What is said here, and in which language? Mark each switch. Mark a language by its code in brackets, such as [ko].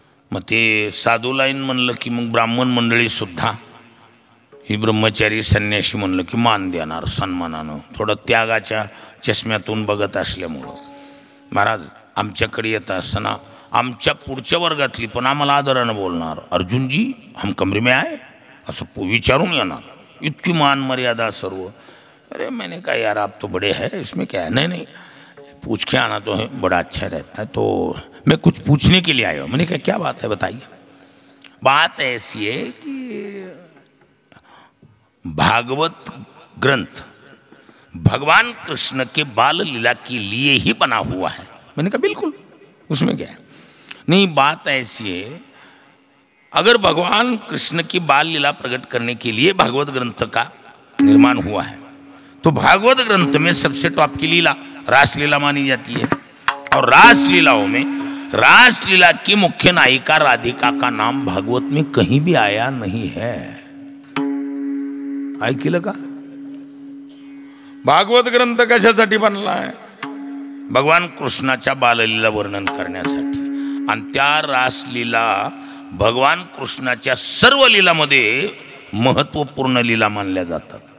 [mr] मग ते साधू लाईन म्हणलं की मग ब्राह्मण मंडळीसुद्धा ही ब्रह्मचारी संन्यासी म्हणलं की मान देणार सन्मानानं, थोडं त्यागाच्या चष्म्यातून बघत असल्यामुळं. महाराज आमच्याकडे येत असताना आमच्या पुढच्या वर्गातली पण आम्हाला आदरानं बोलणार, अर्जुनजी [hi] हम कमरे में आए [mr] असं विचारून येणार. इतकी मान मर्यादा सर्व. [hi] अरे मैंने कहा यार आप तो बड़े हैं, इसमें क्या है? नहीं पूछ के आना तो है, बड़ा अच्छा रहता है. तो मैं कुछ पूछने के लिए आया हूँ. मैंने कहा क्या बात है बताइए. बात ऐसी है कि भागवत ग्रंथ भगवान कृष्ण के बाल लीला के लिए ही बना हुआ है. मैंने कहा बिल्कुल, उसमें क्या है? नहीं, बात ऐसी है, अगर भगवान कृष्ण की बाल लीला प्रकट करने के लिए भागवत ग्रंथ का निर्माण हुआ है तो भागवत ग्रंथ में सबसे टॉप की लीला रासलीला मानी जाती है. और रासलीलाओं में रासलीला की मुख्य नायिका राधिका का नाम भागवत में कहीं भी आया नहीं है. [mr] ऐकलं का? भागवत ग्रंथ कशासाठी बनला आहे? भगवान कृष्णाच्या बाललीला वर्णन करण्यासाठी. आणि त्या रासलीला भगवान कृष्णाच्या सर्व लीलामध्ये महत्त्वपूर्ण लीला मानल्या जातात.